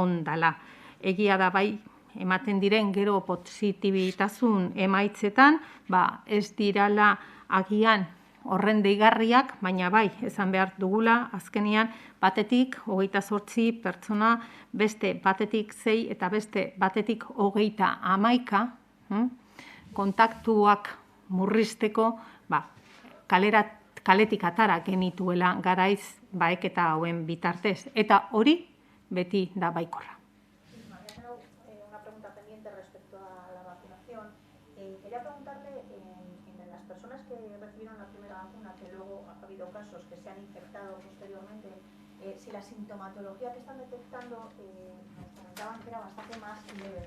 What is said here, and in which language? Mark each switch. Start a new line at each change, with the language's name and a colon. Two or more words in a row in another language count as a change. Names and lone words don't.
Basque: Egia da bai, ematen diren gero positibitasun emaitzetan, ez dirala agian horren deigarriak, baina bai, esan behar dugula, azkenean batetik 28 pertsona, beste batetik 6 eta beste batetik 31 kontaktuak murrizteko kaletik atara genituela garaiz baeketa hauen bitartez. Eta hori beti da baikorra.
Spanish: Una pregunta pendiente respecto a la vacunación. Quería preguntarle, en las personas que recibieron la primera vacuna, que luego ha habido casos que se han infectado posteriormente, si la sintomatología que están detectando nos comentaban que era bastante más leve.